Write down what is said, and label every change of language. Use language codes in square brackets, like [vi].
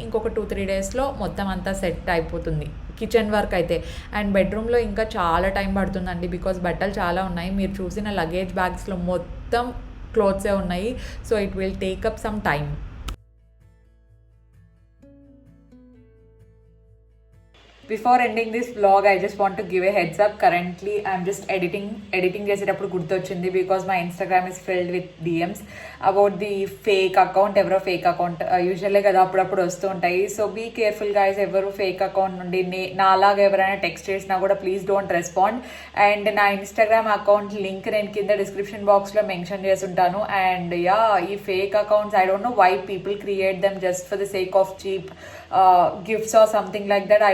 [te] ఇంకొక 2-3 డేస్లో మొత్తం అంతా సెట్ అయిపోతుంది కిచెన్ వర్క్ అయితే. అండ్ బెడ్రూమ్లో ఇంకా చాలా టైం పడుతుందండి, బికాజ్ బట్టలు చాలా ఉన్నాయి. మీరు చూసిన లగేజ్ బ్యాగ్స్లో మొత్తం క్లోత్సే ఉన్నాయి, [en] So it will take up some time. Before ending this vlog, I just want to give a heads up. Currently, I'm just editing [te] చేసేటప్పుడు గుర్తొచ్చింది, [en] because my Instagram is filled with DMs about the fake account. [te] ఎవరో fake account usually కదా అప్పుడప్పుడు వస్తూ ఉంటాయి. [en] so be careful guys, [te] ఎవరు fake account నుండి నాలాగా ఎవరైనా టెక్స్ట్ చేసినా కూడా [en] Please don't respond. [te] అండ్ నా ఇన్స్టాగ్రామ్ అకౌంట్ లింక్ నేను కింద డిస్క్రిప్షన్ బాక్స్లో మెన్షన్ చేసి ఉంటాను. [en] And ఈ fake accounts, I don't know why people create them just for the sake of cheap gifts or something like that.